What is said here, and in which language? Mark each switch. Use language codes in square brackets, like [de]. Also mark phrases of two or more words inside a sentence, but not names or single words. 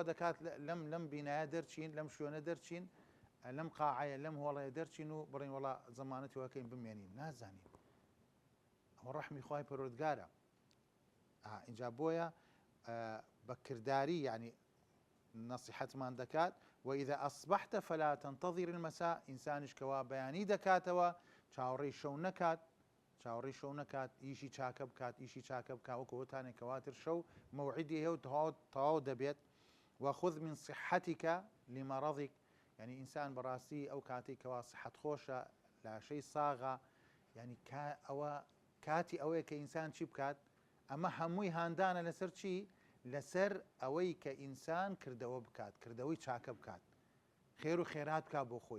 [ckb] دەکات لەم بینایە دەرچین لەم شوێنە دەرچین لەم قاعەیە لەم هۆڵەیە دەرچین و بڕین وڵا زەمانەتەوەکەین بمێنین نازانین ئەوە ڕەحمی خوای پەروەردگارە اینجا بۆیە بە کردداری يعني نصيحتمان دەکات [ar] وإذا أصبحت فلا تنتظر المساء [ckb] إنسانش کەوا بەیانی دەکاتەوە چاوەڕێی شەو نەکات ئیشی چاکە بکات ئیشی چاکە بکات وەکوتانێک کەواتر شەو مەوعیدی هەیە و تەواو دەبێت [ar] وخذ من صحتك لمرضك يعني [ckb] ئینسان بەڕاستی ئەو کاتێک کەوا صحت خۆشە لاشەی ساغا يعني ئەوە کاتی ئەوەیە کە ئینسان چی بکات ئەمە هەمووی هاندانە لەسەر چی لەسەر ئەوەی کە ئینسان کردەوە بکات کردەوەی چاکە بکات خێر و خێرات بکات بۆ خۆی